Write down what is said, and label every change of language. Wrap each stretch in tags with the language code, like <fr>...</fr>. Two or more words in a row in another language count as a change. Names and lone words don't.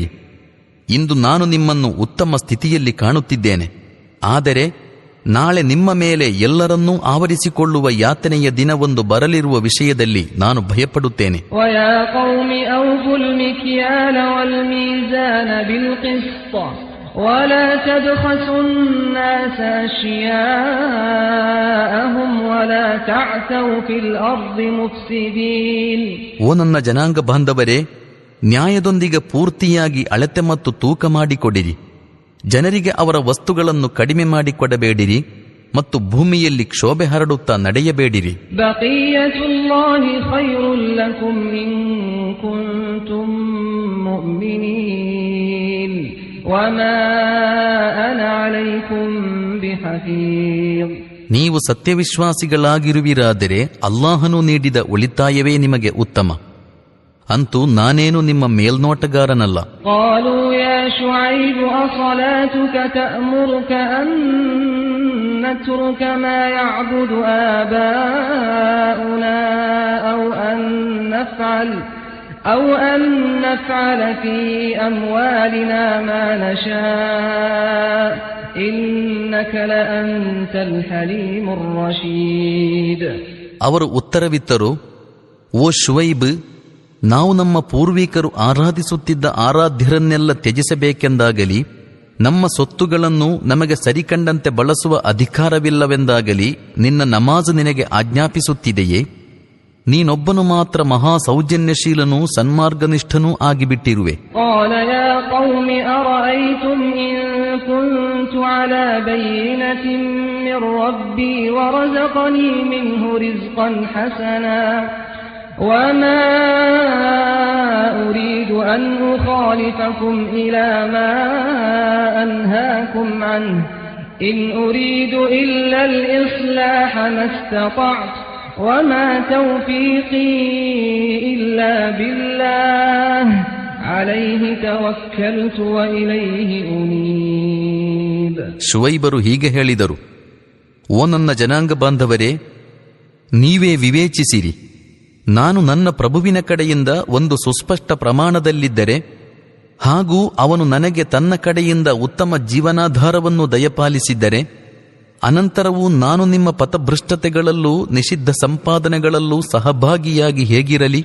<kn>ಇಂದು ನಾನು ನಿಮ್ಮನ್ನು ಉತ್ತಮ ಸ್ಥಿತಿಯಲ್ಲಿ ಕಾಣುತ್ತಿದ್ದೇನೆ. ಆದರೆ ನಾಳೆ ನಿಮ್ಮ ಮೇಲೆ ಎಲ್ಲರನ್ನೂ ಆವರಿಸಿಕೊಳ್ಳುವ ಯಾತನೆಯ ದಿನವೊಂದು ಬರಲಿರುವ ವಿಷಯದಲ್ಲಿ ನಾನು ಭಯಪಡುತ್ತೇನೆ.</kn> <ar>ولا تبخسوا الناس أشياءهم ولا تعثوا في الأرض مفسدين.</ar> <kn>ಓ ನನ್ನ ಜನಾಂಗ ಬಾಂಧವರೇ, ನ್ಯಾಯದೊಂದಿಗೆ ಪೂರ್ತಿಯಾಗಿ ಅಳತೆ ಮತ್ತು ತೂಕ ಮಾಡಿಕೊಡಿರಿ. ಜನರಿಗೆ ಅವರ ವಸ್ತುಗಳನ್ನು ಕಡಿಮೆ ಮಾಡಿಕೊಡಬೇಡಿರಿ ಮತ್ತು ಭೂಮಿಯಲ್ಲಿ ಕ್ಷೋಭೆ ಹರಡುತ್ತಾ ನಡೆಯಬೇಡಿರಿ.</kn> <ar>بقية الله خير لكم إن كنتم مؤمنين وما أنا عليكم بحفيظ.</ar> <kn>ನೀವು ಸತ್ಯವಿಶ್ವಾಸಿಗಳಾಗಿರುವಿರಾದರೆ ಅಲ್ಲಾಹನು ನೀಡಿದ ಉಳಿತಾಯವೇ ನಿಮಗೆ ಉತ್ತಮ. ಅಂತೂ ನಾನೇನು ನಿಮ್ಮ ಮೇಲ್ನೋಟಗಾರನಲ್ಲ.</kn> <ar>قالوا يا شعيب أصلاتك تأمرك أن نترك ما يعبد آباؤنا أو أن نفعل في أموالنا ما نشاء إنك لأنت الحليم الرشيد.</ar> <kn>ಅವರು ಉತ್ತರವಿತ್ತರು: ಓ ಶುವೈಬ್, ನಾವು ನಮ್ಮ ಪೂರ್ವಿಕರು ಆರಾಧಿಸುತ್ತಿದ್ದ ಆರಾಧ್ಯರನ್ನೆಲ್ಲ ತ್ಯಜಿಸಬೇಕೆಂದಾಗಲಿ, ನಮ್ಮ ಸೊತ್ತುಗಳನ್ನು ನಮಗೆ ಸರಿಕಂಡಂತೆ ಬಳಸುವ ಅಧಿಕಾರವಿಲ್ಲವೆಂದಾಗಲಿ ನಿನ್ನ ನಮಾಜ್ ನಿನಗೆ ಆಜ್ಞಾಪಿಸುತ್ತಿದೆಯೇ? ನೀನೊಬ್ಬನು ಮಾತ್ರ ಮಹಾ ಸೌಜನ್ಯಶೀಲನೂ ಸನ್ಮಾರ್ಗನಿಷ್ಠನೂ ಆಗಿಬಿಟ್ಟಿರುವೆ.</kn> <ar>قال يا قوم أرأيتم إن كنت على بينة من ربي ورزقني منه رزقا حسنا وما أريد أن أخالفكم إلى ما أنهاكم عنه إن أريد إلا الإصلاح ما استطعت وما توفيقي إلا بالله عليه توكلت وإليه أنيب.</ar> <kn>ಶುವೈಬರು ಹೀಗೆ ಹೇಳಿದರು: ಓ ನನ್ನ ಜನಾಂಗ ಬಾಂಧವರೇ, ನೀವೇ ವಿವೇಚಿಸಿರಿ. ನಾನು ನನ್ನ ಪ್ರಭುವಿನ ಕಡೆಯಿಂದ ಒಂದು ಸುಸ್ಪಷ್ಟ ಪ್ರಮಾಣದಲ್ಲಿದ್ದರೆ ಹಾಗೂ ಅವನು ನನಗೆ ತನ್ನ ಕಡೆಯಿಂದ ಉತ್ತಮ ಜೀವನಾಧಾರವನ್ನು ದಯಪಾಲಿಸಿದ್ದರೆ, ಅನಂತರವೂ ನಾನು ನಿಮ್ಮ ಪಥಭ್ರಷ್ಟತೆಗಳಲ್ಲೂ ನಿಷಿದ್ಧ ಸಂಪಾದನೆಗಳಲ್ಲೂ ಸಹಭಾಗಿಯಾಗಿ ಹೇಗಿರಲಿ?</kn>